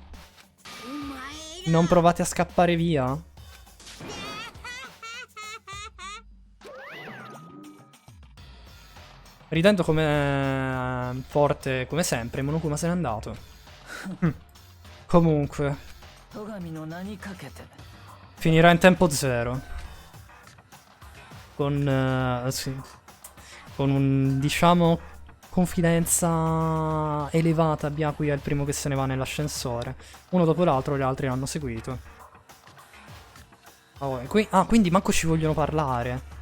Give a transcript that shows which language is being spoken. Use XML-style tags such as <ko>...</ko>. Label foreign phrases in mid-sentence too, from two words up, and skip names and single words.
<it>Non provate a scappare via. Ridendo come forte come sempre, Monokuma se n'è andato. Comunque,</it> <ja>戸上の名にかけて</ja> <it>finirà in tempo zero. Sì. Con un, diciamo, confidenza elevata. Byakuya è il primo che se ne va nell'ascensore. Uno dopo l'altro, gli altri l'hanno seguito. Oh, quindi manco ci vogliono parlare.</it>